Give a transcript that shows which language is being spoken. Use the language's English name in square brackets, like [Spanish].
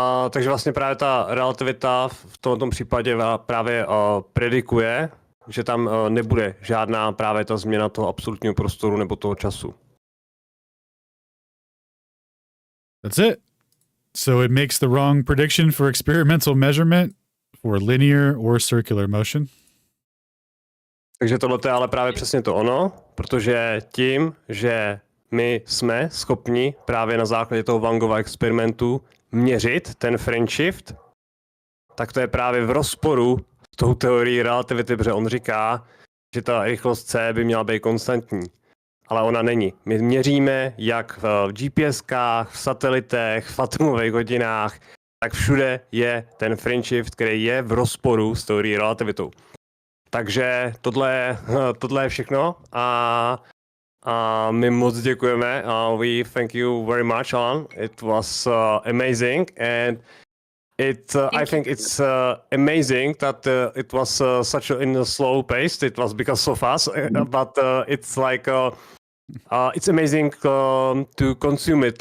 [Czech] Takže vlastně právě ta relativita v tomto případě právě predikuje, že tam nebude žádná právě ta změna toho absolutního prostoru nebo toho času. [English] That's it. So it makes the wrong prediction for experimental measurement for linear or circular motion. [Czech] Takže tohle je ale právě přesně to ono, protože tím, že my jsme schopni právě na základě toho Wangova experimentu měřit ten fringe shift, tak to je právě v rozporu s tou teorií relativity, protože on říká, že ta rychlost c by měla být konstantní. Ale ona není. My měříme jak v GPSkách, v satelitech, v atomových hodinách, tak všude je ten fringe shift, který je v rozporu s teorií relativitou. Takže tohle je všechno a my moc děkujeme. [English] We thank you very much, Alan. It was amazing, and I think it's amazing that it was such in a slow pace. It was because so fast, but it's like it's amazing to consume it.